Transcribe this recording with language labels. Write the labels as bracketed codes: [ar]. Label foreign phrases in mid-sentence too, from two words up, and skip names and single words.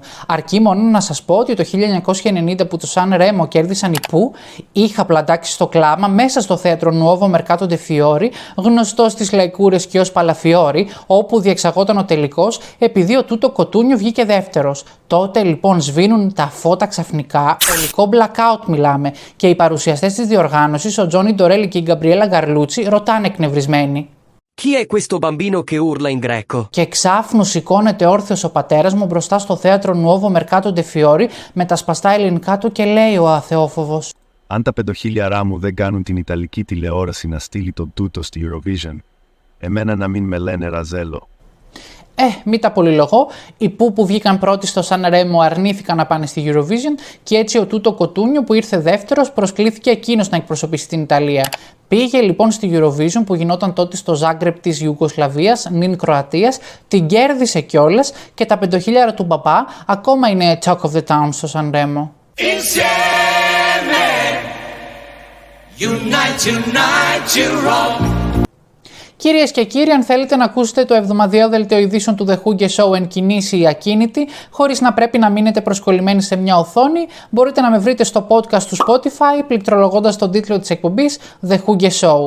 [el] Αρκεί μόνο να σας πω ότι το 1990 που το Σαν Ρέμο κέρδισαν οι Πού, είχα πλαντάξει στο κλάμα μέσα στο θέατρο Nuovo Mercato de Fiori, γνωστό στις λαϊκούρες και ως Παλαφιόρι, όπου διεξαγόταν ο τελικός, επειδή ο Τούτο Κοτούνιο βγήκε δεύτερος. Τότε λοιπόν σβήνουν τα φώτα ξαφνικά, ολικό blackout μιλάμε, και οι παρουσιαστές της διοργάνωσης, ο Τζόνι Ντορέλη και η Γκαμπριέλα Γκαρλούτσι, ρωτάνε εκνευρισμένοι. [it] Chi è questo bambino che urla in greco? [el] Και εξάφνου σηκώνεται όρθιος ο πατέρας μου μπροστά στο θέατρο Nuovo Mercato de Fiori με τα σπαστά ελληνικά του και λέει ο αθεόφοβος. Αν τα 5.000 μου δεν κάνουν την Ιταλική τηλεόραση να στείλει τον τούτο στη Eurovision, εμένα να μην με λένε Ραζέλο. Μη τα πολυλογώ, οι που βγήκαν πρώτοι στο Σαν Ρέμο αρνήθηκαν να πάνε στη Eurovision και έτσι ο Τούτο Κοτούνιο που ήρθε δεύτερος προσκλήθηκε εκείνος να εκπροσωπήσει την Ιταλία. Πήγε λοιπόν στη Eurovision που γινόταν τότε στο Ζάγκρεπ της Ιουγκοσλαβίας, νυν Κροατίας, την κέρδισε κιόλας και τα 5.000 του μπαμπά ακόμα είναι [en] talk of the town [el] στο Σαν Ρέμο. Κυρίες και κύριοι, αν θέλετε να ακούσετε το εβδομαδιαίο δελτίο ειδήσεων του The Huge Show εν κινήσει ή ακίνητη, χωρίς να πρέπει να μείνετε προσκολλημένοι σε μια οθόνη, μπορείτε να με βρείτε στο podcast του Spotify, πληκτρολογώντας τον τίτλο της εκπομπής The Huge Show.